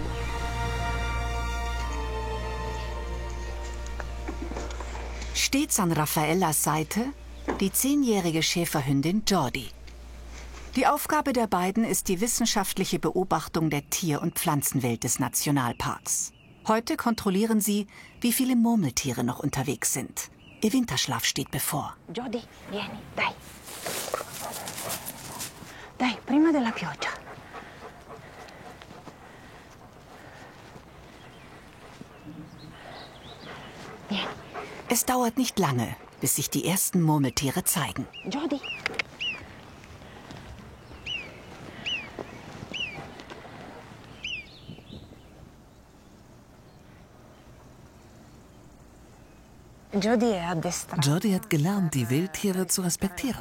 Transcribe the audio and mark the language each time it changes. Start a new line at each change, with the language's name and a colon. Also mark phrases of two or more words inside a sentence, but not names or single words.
German: Stets an Raffaellas Seite die 10-jährige Schäferhündin Jordi. Die Aufgabe der beiden ist die wissenschaftliche Beobachtung der Tier- und Pflanzenwelt des Nationalparks. Heute kontrollieren sie, wie viele Murmeltiere noch unterwegs sind. Ihr Winterschlaf steht bevor.
Italian: Jordi, vieni, dai. Dai, prima della pioggia. Vieni.
German: Es dauert nicht lange, bis sich die ersten Murmeltiere zeigen. Jordi. Jordi hat gelernt, die Wildtiere zu respektieren.